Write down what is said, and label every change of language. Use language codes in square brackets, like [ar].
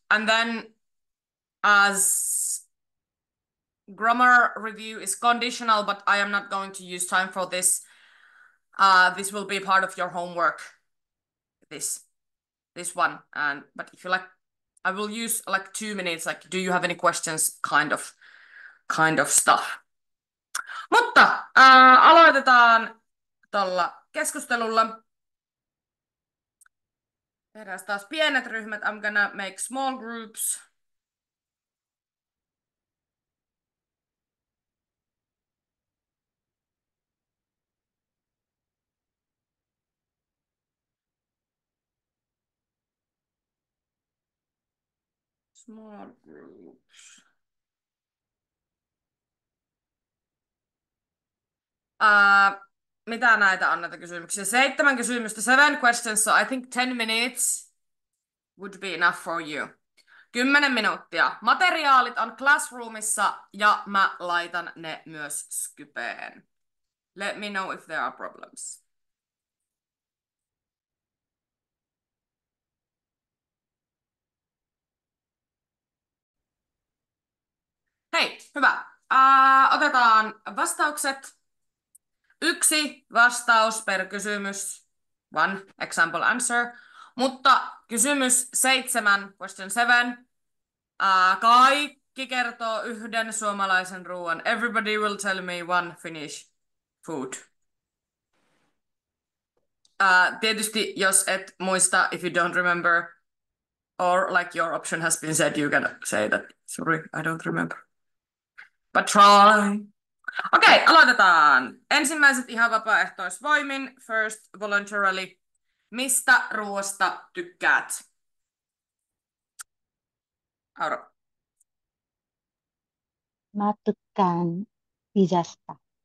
[en] And then as grammar review is conditional, but I am not going to use time for this. This will be part of your homework, this one. But if you like, I will use like 2 minutes, like, do you have any questions kind of stuff. [fi] Mutta aloitetaan tuolla keskustelulla. Tehdään taas pienet ryhmät. [en] I'm gonna make small groups. Small groups. [fi] Mitä näitä on näitä kysymyksiä? 7 kysymystä, [en] 7 questions, so I think 10 minutes would be enough for you. [fi] 10 minuuttia. Materiaalit on Classroomissa ja mä laitan ne myös Skypeen. [en] Let me know if there are problems. [fi] Hei, hyvä. Otetaan vastaukset. 1 vastaus per kysymys. [en] 1 example answer. [fi] Mutta kysymys 7, [en] question 7. [fi] Kaikki kertoo yhden suomalaisen ruoan. [en] Everybody will tell me one Finnish food. [fi] Tietysti jos et muista, [en] if you don't remember, or like your option has been said, you can say that, sorry, I don't remember. But try. [fi] Okei, aloitetaan. Ensimmäiset ihan vapaaehtoisvoimin. [en] First voluntarily. [fi] Mistä ruoasta tykkäät? Auro. Mä tykkään pizzasta.